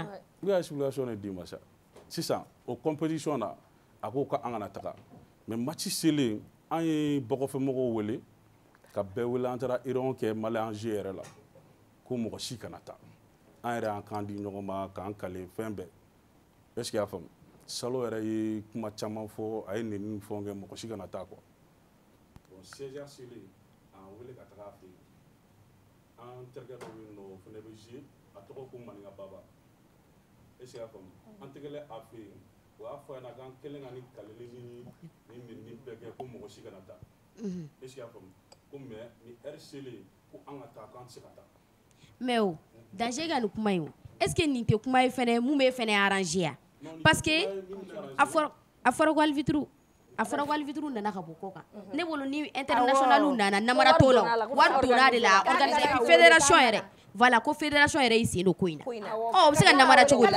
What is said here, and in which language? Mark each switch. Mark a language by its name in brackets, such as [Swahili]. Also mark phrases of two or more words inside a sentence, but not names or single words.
[Bambara] i ka explication de d'i ma sa sisan o compétition na a ko k'an kana taga mais match selen an ye bɔgɔfɛmɔgɔw wele ka bɛɛ wele an taara réunion kɛ Malien yɛrɛ la ko mɔgɔ si kana taa an yɛrɛ y'an kan di ɲɔgɔn ma k'an kale fɛn bɛɛ [French] est ce que [Bambara] i y'a faamu Salo yɛrɛ ye kuma caman fɔ a ye nin ni fɛnw kɛ mɔgɔ si kana taa quoi bon CJ selen an wele ka taga a fɛ yen an terikɛ dɔ bɛ yen nɔ o fana bɛ jouer a tɔgɔ ko Maninga Baba [French] est ce que [Bambara] i y'a faamu an tɛgɛlɛ a fɛ yen o y'a fɔ a ɲɛna k'an kɛlen ka nin kaleli ni bɛɛ kɛ ko mɔgɔ si kana taa [French] est ce que [Bambara] i y'a faamu ko mais ni heure selen ko an ka taa k'an tɛ se ka taa mais o danger ka nin kuma in o [French] est ce que [Bambara] nin tɛ kuma ye fɛnɛ mun bɛ fɛnɛ arranger ya [French] parce que [Bambara] a fɔra ko arbitre nana ka bɔ kɔ kan ne bolo ni international nana namara t'o la wari donna de la organiser fédération yɛrɛ voilà ko fédération yɛrɛ y'i sen don ko in na o bɛ se ka namara cogo di